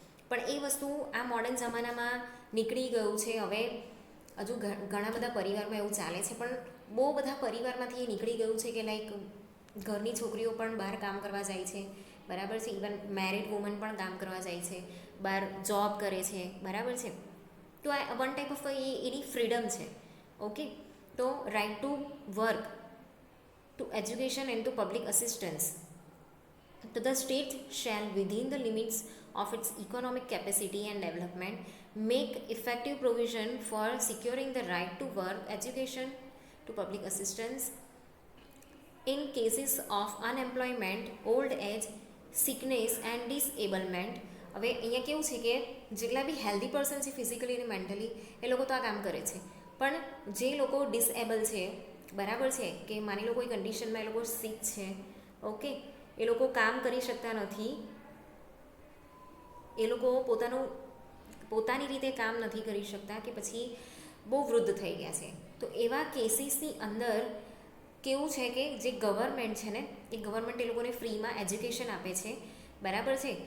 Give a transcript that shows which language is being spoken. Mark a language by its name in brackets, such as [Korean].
[Gujarati] પણ એ વસ્તુ આ મોડર્ન જમાનામાં નીકળી ગયું છે. હવે હજુ ઘણા બધા પરિવારમાં એવું ચાલે છે, પણ બહુ બધા પરિવારમાંથી એ નીકળી ગયું છે કે લાઈક ઘરની છોકરીઓ પણ બહાર કામ કરવા જાય છે. બરાબર છે. ઇવન મેરિડ વુમન પણ કામ કરવા જાય છે, બહાર જોબ કરે છે. બરાબર છે. તો આ one type of any freedom છે. [English] Okay, તો right to work, to education and to public assistance. So the state shall, within the limits of its economic capacity and development, make effective provision for securing the right to work, education, to public assistance in cases of unemployment, old age, sickness and disablement. [Gujarati] હવે અહીંયા કેવું છે કે જેટલા બી healthy person છે physically અને mentally, એ લોકો તો આ કામ કરે છે. પણ જે લોકો ડિસએબલ છે, બરાબર છે, કે માની લો કોઈ કન્ડિશનમાં એ લોકો સિક છે, ઓકે, એ લોકો કામ કરી શકતા નથી, એ લોકો પોતાની રીતે કામ નથી કરી શકતા, કે પછી બહુ વૃદ્ધ થઈ ગયા છે, તો એવા કેસીસની અંદર કેવું છે કે જે ગવર્મેન્ટ છે ને એ ગવર્મેન્ટ એ લોકોને ફ્રીમાં એજ્યુકેશન આપે છે. બરાબર છે.